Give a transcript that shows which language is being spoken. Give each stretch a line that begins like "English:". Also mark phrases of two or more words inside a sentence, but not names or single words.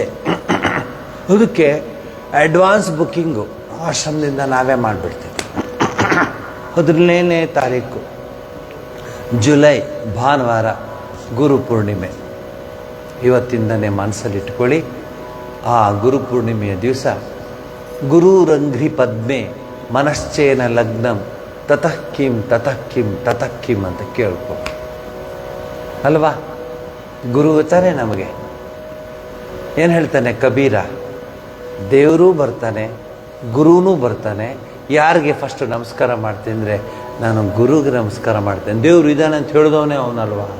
Kannada: ಅದಕ್ಕೆ
English: advance booking
Kannada: ಆಶ್ರಮದಿಂದ ನಾವೇ ಮಾಡಿಬಿಡ್ತೀವಿ. 17ನೇ ತಾರೀಕು ಜುಲೈ ಭಾನುವಾರ ಗುರುಪೂರ್ಣಿಮೆ. ಇವತ್ತಿಂದನೇ ಮನಸ್ಸಲ್ಲಿಟ್ಕೊಳ್ಳಿ. ಆ ಗುರುಪೂರ್ಣಿಮೆಯ ದಿವಸ
Sanskrit: ಗುರುರಂಘ್ರಿ ಪದ್ಮೆ ಮನಶ್ಚೇನ ಲಗ್ನಂ ತತಃ ಕಿಂ ತತಃ ಕಿಂ ತತಃ ಕಿಂ
Kannada: ಅಂತ ಕೇಳ್ಕೊ ಅಲ್ವಾ. ಗುರು ತಾನೆ ನಮಗೆ. ಏನು ಹೇಳ್ತಾನೆ ಕಬೀರ, ದೇವರೂ ಬರ್ತಾನೆ, ಗುರುನೂ ಬರ್ತಾನೆ. ಯಾರಿಗೆ ಫಸ್ಟ್ ನಮಸ್ಕಾರ ಮಾಡ್ತೀನಿ ಅಂದರೆ, ನಾನು ಗುರುಗೆ ನಮಸ್ಕಾರ ಮಾಡ್ತೇನೆ, ದೇವರು ಇದ್ದಾನೆ ಅಂತ ಹೇಳಿದವನೇ ಅವನಲ್ವಾ ಅಂತ.